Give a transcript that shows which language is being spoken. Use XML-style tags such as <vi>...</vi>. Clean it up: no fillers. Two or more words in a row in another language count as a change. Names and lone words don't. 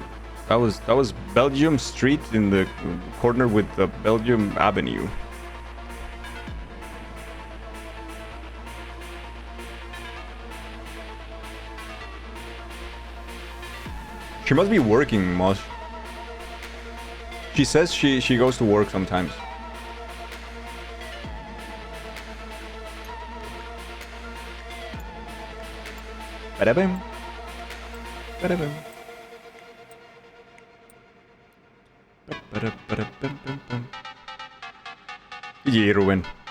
<en>That was Belgium Street in the corner with the Belgium Avenue. She must be working, Mosh. She says she goes to work sometimes. Ba-da-bam. Ba-da-bam. GG, Ruben.</en>